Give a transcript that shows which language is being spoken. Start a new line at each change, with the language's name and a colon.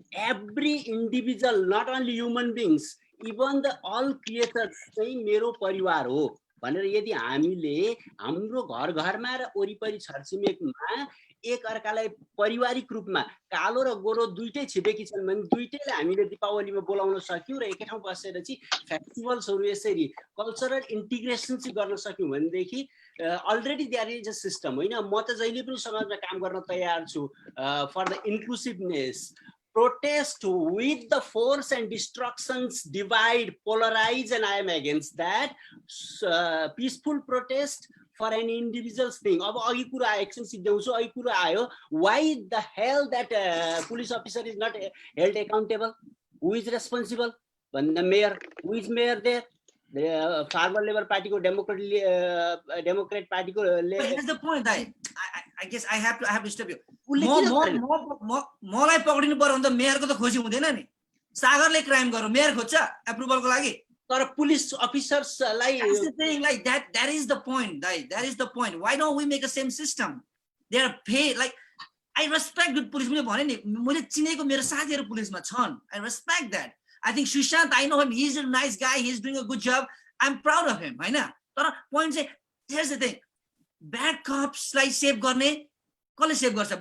English: every individual, not only human beings, even the all creators
Nepali: चाहिँ मेरो परिवार हो भनेर यदि हामीले हाम्रो घर घरमा र वरिपरि छरछिमेकमा एक अर्कालाई पारिवारिक रूपमा कालो र गोरो दुईटै छिपेकी छन् भने दुईटैले हामीले दीपावलीमा बोलाउन सक्यौं र एकै ठाउँ बसेर चाहिँ फेस्टिभल्सहरु यसरी कल्चरल इन्टिग्रेसन चाहिँ गर्न सक्यौं भनेदेखि
English: already there is a system
Nepali: हैन। म त जहिले पनि समाजमा काम गर्न तयार छु
English: For the inclusiveness. Protest with the force and destructions divide, polarize, and I am against that. Peaceful protest for an individual's thing.
Nepali: अब अघि कुरा एक्सन सिद्ध्याउँछु, अघि कुरा आयो,
English: why the hell that police officer is not held accountable? Who is responsible? When the mayor, who is mayor there? The Farmer Labour Party को Democrat Party को. But here's the point. I guess I have to stop you.
Nepali: मलाई पक्रिनु पर्यो भने त मेयरको त खोजी हुँदैन नि। सागरले क्राइम गर्यो, मेयर खोज्छ एप्रुभलको लागि, तर police अफिसर्सलाई
English: like that is the point. That is the point. Why don't we make the same system? They are paid. Like I respect good police.
Nepali: मैले भने नि, मैले चिनेको मेरो साथीहरु पुलिसमा छन्.
English: I respect that. I think Sushant, I know him. He's a nice guy. He's doing a good job. I'm proud of him.
Nepali: हैन?
English: तर point चाहिँ, here's the thing. Bad cops like save
Nepali: गर्ने कसले
English: Save गर्छ?